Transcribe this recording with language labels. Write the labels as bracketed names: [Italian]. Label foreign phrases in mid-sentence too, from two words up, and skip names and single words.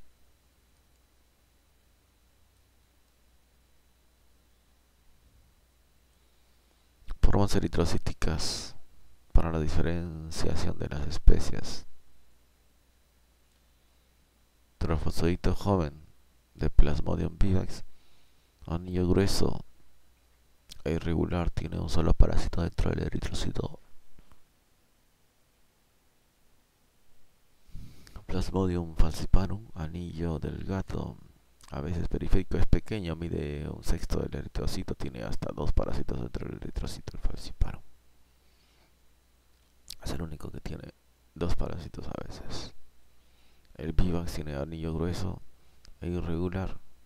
[Spanish] Formas eritrocíticas para la diferenciación de las especies. Trofozoito joven de Plasmodium vivax, anillo grueso e irregular, tiene un solo parásito dentro del eritrocito. Plasmodium falciparum, anillo delgado, a veces periférico, es pequeño, mide 1/6 del eritrocito, tiene hasta 2 parásitos dentro del eritrocito, el falciparum. Es el único que tiene 2 parásitos a veces. El vivax tiene anillo grueso e irregular.